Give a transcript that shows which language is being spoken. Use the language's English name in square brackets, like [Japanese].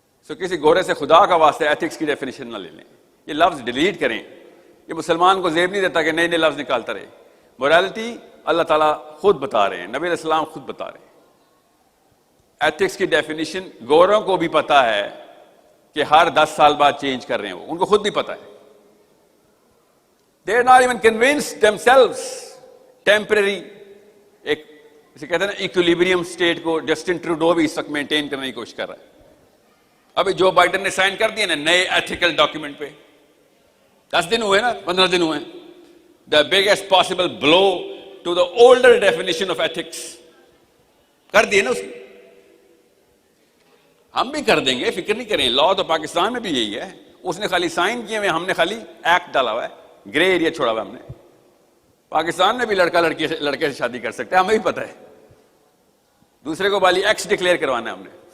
[Urdu] کسی گورے سے خدا کا واسطہ ایتھکس کی ڈیفینیشن نہ لے لیں. یہ لفظ ڈیلیٹ کریں. یہ مسلمان کو زیب نہیں دیتا کہ نئے نئے لفظ نکالتا رہے. موریلٹی اللہ تعالیٰ خود بتا رہے ہیں, نبی علیہ السلام خود بتا رہے ہیں. ایتھکس کی ڈیفینیشن گوروں کو بھی پتا ہے کہ ہر 10 سال بعد چینج کر رہے ہیں, وہ ان کو خود بھی پتا ہے. [English] They are not even convinced themselves. [Urdu] Temporary ایک جسے کہتے ہیں نا ایکولیبریم اسٹیٹ کو جسٹن ٹروڈو بھی اس وقت مینٹین کرنے کی کوشش کر رہا ہے. ابھی جو بائیڈن نے سائن کر دیا نا نئے ایتھیکل ڈاکیومنٹ پہ, 10 دن ہوئے نا, 15 دن ہوئے. [English] the biggest possible blow to the older definition of ethics [Urdu] کر دیے نا اس نے. ہم بھی کر دیں گے, فکر نہیں کریں. لا تو پاکستان میں بھی یہی ہے, اس نے خالی سائن کیے ہوئے, ہم نے خالی ایکٹ ڈالا ہوا ہے, گرے ایریا چھوڑا ہوا ہے ہم نے. پاکستان میں بھی لڑکا لڑکے سے شادی کر سکتا ہے, ہمیں بھی پتہ ہے. دوسرے کو بالی ایکس ڈکلیئر کروانا ہے ہم نے.